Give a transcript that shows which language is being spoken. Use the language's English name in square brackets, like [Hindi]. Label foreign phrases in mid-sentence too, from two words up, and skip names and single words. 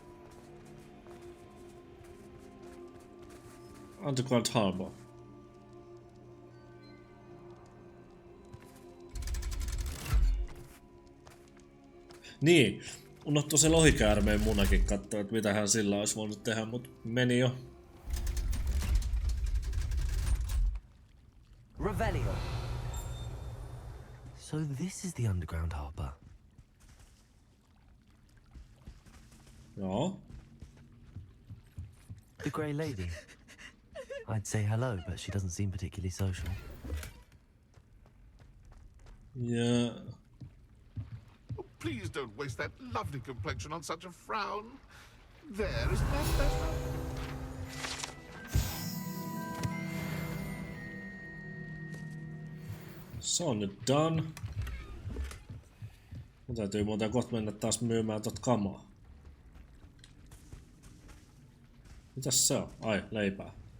[English] Underground Harbor. [Finnish] Niin, unohtuu se lohikäärmeen munakin katsoa, että mitä hän sillä olisi voinut tehdä, mut meni jo. Revelio. [English] So this is the underground harbor. [Finnish] Joo. [English] The Grey Lady. I'd say hello, but she doesn't seem particularly social. Yeah. Oh, please don't waste that lovely complexion on such a frown. There, isn't that better? [Finnish] Se on nyt done. Mun täytyy muuten kohta mennä taas myymään tot kamaa. Mitäs se on? Ai, leipää.